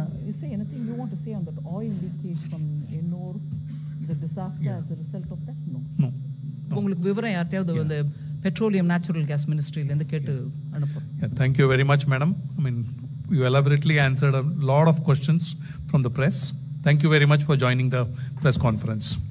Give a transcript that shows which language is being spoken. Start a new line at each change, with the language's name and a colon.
English: Is there anything you want to say on that oil leakage from Ennore? the disaster as a result of that? No. No.
Tamil: உங்களுக்கு விவரம் யார்ட்டையாவது அந்த petroleum natural gas மினிஸ்ட்ரியிலேருந்து கேட்டு அனுப்புறோம்.
English: Yeah, thank you very much, madam. I mean, you elaborately answered a lot of questions from the press. Thank you very much for joining the press conference.